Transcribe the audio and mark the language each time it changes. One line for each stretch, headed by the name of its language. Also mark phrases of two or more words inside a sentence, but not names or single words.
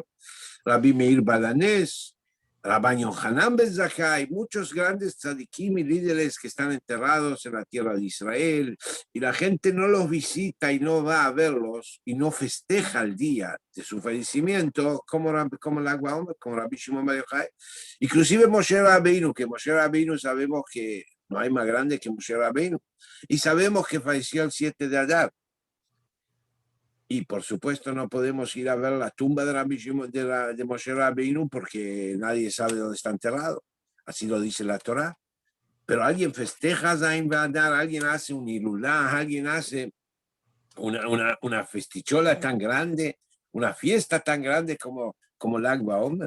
Spanish: Rabbi Meir Balanés, Rabbi Yohanan ben Zakkai, muchos grandes tzadikim y líderes que están enterrados en la tierra de Israel, y la gente no los visita y no va a verlos y no festeja el día de su fallecimiento como Lag BaOmer, como Rabbi Shimon Bar Yochai. Inclusive Moshe Rabbeinu, que Moshe Rabbeinu sabemos que no hay más grande que Moshe Rabbeinu, y sabemos que falleció el 7 de Adar. Y por supuesto no podemos ir a ver la tumba de Moshe Rabbeinu porque nadie sabe dónde está enterrado. Así lo dice la Torá. Pero alguien festeja Zain Badar, alguien hace un hilulá, alguien hace una festichola tan grande, una fiesta tan grande como Lag BaOmer.